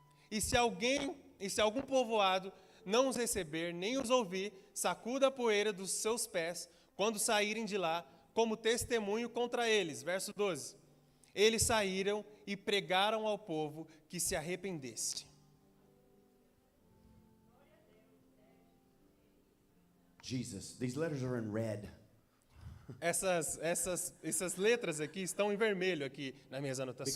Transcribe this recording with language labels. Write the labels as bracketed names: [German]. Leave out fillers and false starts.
[Portuguese] E se algum povoado não os receber, nem os ouvir, sacuda a poeira dos seus pés quando saírem de lá, como testemunho contra eles. Verso 12. Eles saíram e pregaram ao povo que se arrependesse. [English] Jesus, these letters are in red. [Portuguese] Essas letras aqui estão em vermelho aqui nas minhas anotações.